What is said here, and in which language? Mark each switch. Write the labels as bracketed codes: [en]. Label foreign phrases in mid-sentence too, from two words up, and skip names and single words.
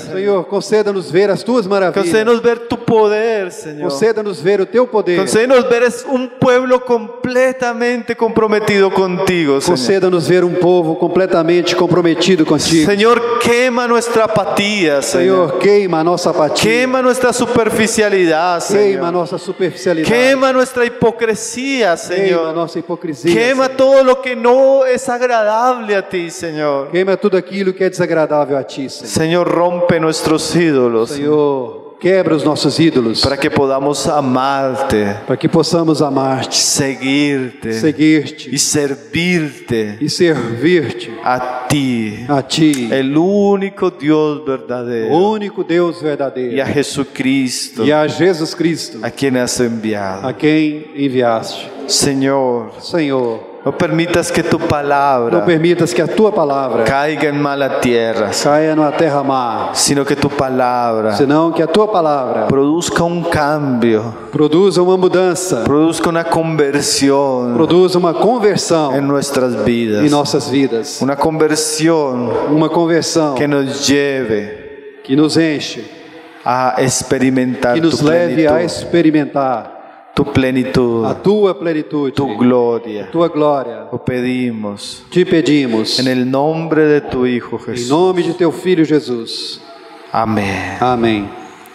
[pt] Senhor, conceda-nos ver as Tuas maravilhas, [es] concédenos ver tu poder, Señor. [pt] conceda-nos ver o Teu poder, [es] Concédenos ver un pueblo completamente comprometido contigo, Señor. [pt] conceda-nos ver povo completamente comprometido contigo. [es] Señor, quema nuestra apatía, Señor. [pt] Senhor, queima a nossa apatia, [es] Quema nuestra superficialidad, [pt] queima a [es] Señor. [pt] nossa superficialidade, [es] Quema nuestra hipocresía, [pt] queima a [es] Señor. [pt] nossa hipocrisia, [es] Quema [pt] Senhor. [es] todo lo que no es agradable a ti, Señor. [pt] Queima tudo aquilo que é desagradável a Ti, Senhor. [es] Señor, rompe nuestros ídolos [pt] Senhor, quebra os nossos ídolos, [es] para que podamos amarte, [pt] para que possamos amar-te, [es] seguirte [pt] seguir-te [es] y servirte [pt] e servir-te [es] a ti, [pt] a Ti, [es] el único Dios [pt] o [es] verdadero, [pt] único Deus [es] y [pt] verdadeiro, [es] a Jesucristo, [pt] e a Jesus Cristo, [es] a quien has enviado. [pt] a quem enviaste. [es] Señor, [pt] Senhor, [es] no permitas que tu [pt] não [es] palabra [pt] permitas que a Tua palavra [es] caiga en mala tierra, [pt] caia numa terra má, [es] sino que tu palabra [pt] senão que a Tua palavra [es] produzca un cambio, [pt] produza uma mudança, [es] produzca una conversión [pt] produza uma conversão [es] en nuestras [pt] em [es] vidas, [pt] nossas vidas, [es] una conversión [pt] uma conversão [es] que nos lleve [pt] que nos enche, [es] a experimentar [pt] que nos [es] tu [pt] leve a [es] plenitud, [pt] experimentar [es] tu plenitud, [pt] a Tua plenitude, [es] tu gloria. [pt] Tua glória. [es] Lo pedimos [pt] Te pedimos, [es] en el nombre de tu Hijo [pt] em [es] Jesús. [pt] nome de Teu Filho Jesus. [es] Amén. [pt] Amém.